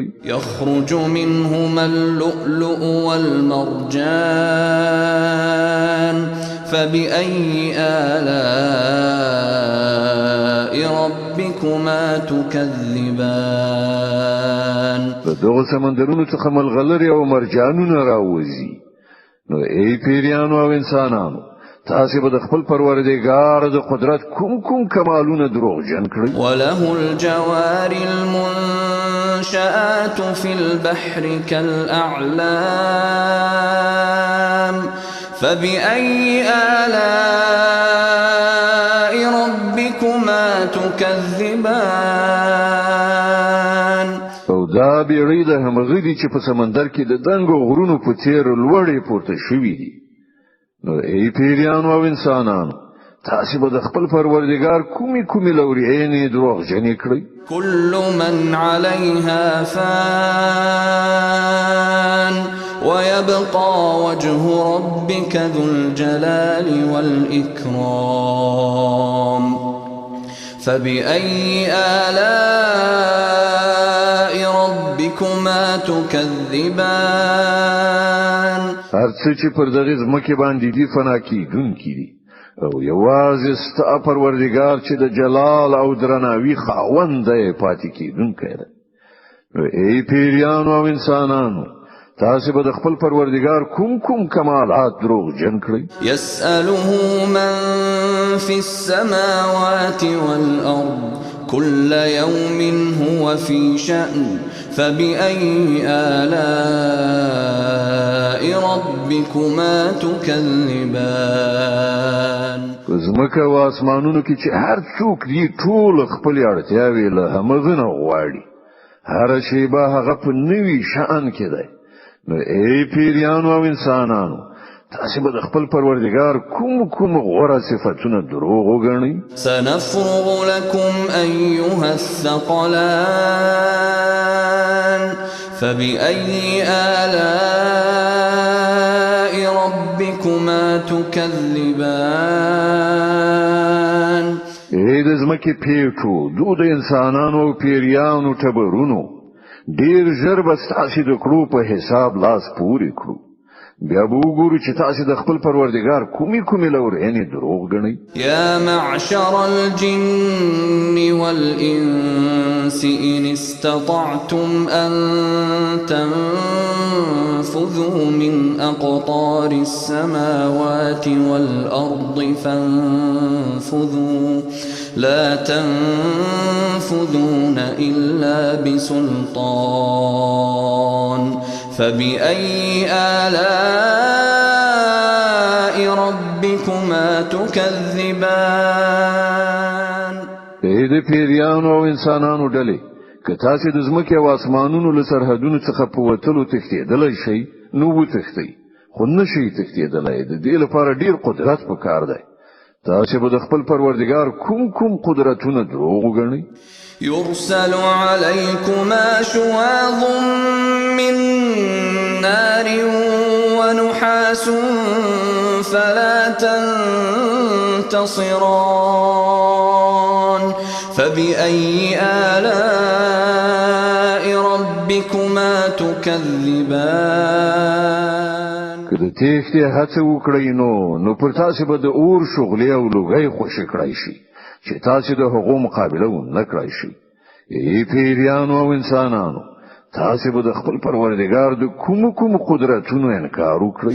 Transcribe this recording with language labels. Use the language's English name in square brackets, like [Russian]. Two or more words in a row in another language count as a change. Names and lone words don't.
[Arabic] يخرج منهما اللؤلؤ والمرجان فبأي آلاء ربكما ربكما تكذبان [Pashto] په دغه سمندرونو څخه ملغلرې او مرجانونه راوځي نو ای پیریانو او انسانانو تاسو به د خپل پروردګار د قدرت کوم کمالونه دروغجن کړی [Arabic] وله الجوار المنشآت في البحر كالأعلام فبأي آلاء ربكما تكذبان [Pashto] او دا بیړۍ د همغې دي چې په سمندر کې د دنګو غرونو په څیر لوړې پورته شوي دي نو ای پیریانو او انسانانو تاسو به د خپل پروردګار کومې لورینې دروغجنې کړی [Arabic] كل من عليها فان ويبقى وجه ربك ذو الجلال والإكرام فبأي آلاء ربكما تكذبان [Pashto] هر څه چې پر دغه ځمکه باندې دي فنا کیدونکي دي او یوازې ستا پروردګار چې د جلال او درناوي خاوند دی پاتې کیدونکی دی ای پیریانو او انسانانو تاسو به د خپل پروردګار کوم کمالات دروغجن کړی [Arabic] يسأله من في السماوات والأرض كل يوم هو في شأن فبأي آلاء ربكما تكذبان [Pashto] زمکه او اسمانونو کې چې هر څوک دی ټول خپل اړتیاوي له همغه نه غواړي هر شی به هغه په نوي شأن کې دی نو ای پیریانو او انسانانو تاسو به د خپل پروردګار کوم غوړه صفاتونه دروغ وګڼئ [Arabic] سنفرغ لكم أيها الثقلان فبأي آلاء ربكما تكذبان [Pashto] ای د زمکه پیټو د انسانانو او پیریانو تبرونو ډیر ژر به تاسو د کړو په حساب لاس پورې کړو بیا به وګورو چې تاسو د خپل پروردګار کومې لورینې دروغ ګڼئ [Arabic] يا معشر الجن والإنس إن استطعتم أن تنفذوا من أقطار السماوات والأرض فانفذوا لا تنفذون إلا بسلطان فبأي آلاء ربكما تكذبان [Pashto] اې د پیریانو او انسانانو ډلې که تاسو د ځمکې او اسمانونو له سرحدونو څخه په وتلو تښتېدلی شئ نو وتښتئ خو نشئ تښتېدلی د دې لپاره ډیر قدرت پکار دی تاسو به د خپل پروردګار کوم قدرتونه دروغ وګڼئ [Arabic] يرسل عليكما شواظ من نار ونحاس فلا تنتصران فبأي آلاء ربكما تكذبان [Pashto] که د تېښتې هڅه وکړئ نو پر تاسو به د اور شغلې او لوګۍ خوشې کړای شي چې تاسو د هغو مقابله ونه کړئ شي ای پیریانو او انسانانو تاسو به د خپل پروردګار د کوم قدرتونو انکار وکړئ